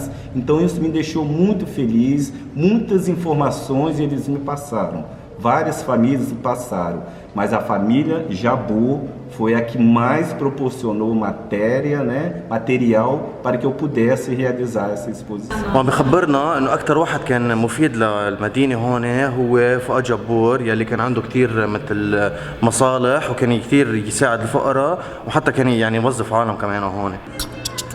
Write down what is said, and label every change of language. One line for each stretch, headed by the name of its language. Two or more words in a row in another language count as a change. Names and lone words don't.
Portuguese: Então isso me deixou muito feliz, muitas informações eles me passaram. Várias famílias passaram, mas a família Jabbour foi a que mais proporcionou material para que eu pudesse realizar essa exposição.
Arabic: وعم بخبرنا انه اكثر واحد كان مفيد للمدينه هون هو فؤاد جبور، يلي كان عنده كثير مثل مصالح وكان كثير يساعد الفقراء، وحتى كان يعني يوظف عالم كمان هون.